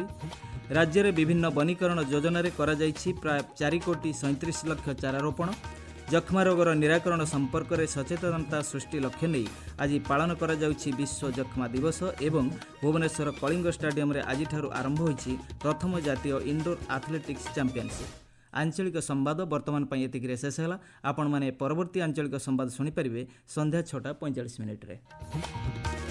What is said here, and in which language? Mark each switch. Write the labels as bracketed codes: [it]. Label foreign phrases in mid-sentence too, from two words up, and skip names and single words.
[or] ରାଜ୍ୟରେ ବିଭିନ୍ନ ବନୀକରଣ ଯୋଜନାରେ କରାଯାଇଛି ପ୍ରାୟ 4,37,00,000 ଚାରା ରୋପଣ। ଯକ୍ଷ୍ମା ରୋଗର ନିରାକରଣ ସମ୍ପର୍କରେ ସଚେତନତା ସୃଷ୍ଟି ଲକ୍ଷ୍ୟ ନେଇ ଆଜି ପାଳନ କରାଯାଉଛି ବିଶ୍ୱ ଯକ୍ଷ୍ମା ଦିବସ ଏବଂ ଭୁବନେଶ୍ୱର କଳିଙ୍ଗ ଷ୍ଟାଡିୟମରେ ଆଜିଠାରୁ ଆରମ୍ଭ ହୋଇଛି ପ୍ରଥମ ଜାତୀୟ ଇଣ୍ଡୋର ଆଥଲେଟିକ୍ସ ଚାମ୍ପିୟନସିପ୍। ଆଞ୍ଚଳିକ ସମ୍ବାଦ ବର୍ତ୍ତମାନ ପାଇଁ ଏତିକିରେ ଶେଷ ହେଲା। ଆପଣମାନେ ପରବର୍ତ୍ତୀ ଆଞ୍ଚଳିକ ସମ୍ବାଦ ଶୁଣିପାରିବେ ସନ୍ଧ୍ୟା 6:45 ରେ।